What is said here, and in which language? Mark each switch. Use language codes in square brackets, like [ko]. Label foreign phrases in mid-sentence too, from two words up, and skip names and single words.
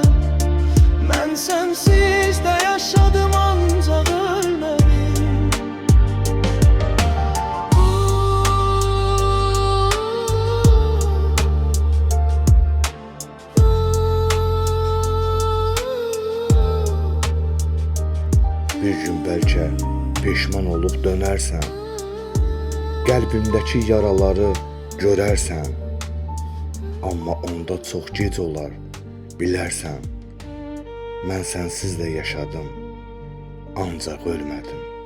[tr] Ben sensiz de yaşadım, ancak ölmedim. [az] Bir gün bəlkə peşman olub dönərsən, qəlbimdəki yaraları görərsən. Amma onda çox gec olar, bilərsən. Mən sənsiz də yaşadım, ancaq ölmədim.